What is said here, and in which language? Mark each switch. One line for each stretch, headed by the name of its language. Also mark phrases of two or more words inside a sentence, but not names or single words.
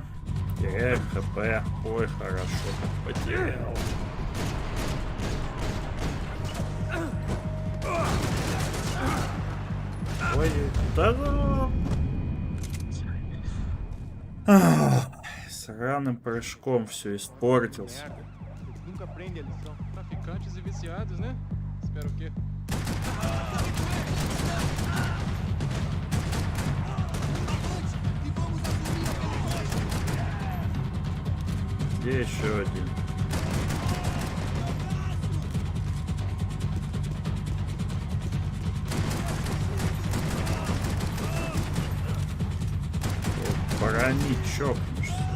Russian: Теряю хп. Ой, хорошо, как потерял. Ой, да. Сраным прыжком все испортился.
Portuguese: Nunca aprende a lição. Traficantes e viciados, né? Espero o quê?
Russian: Где еще один? Брони чокнешься.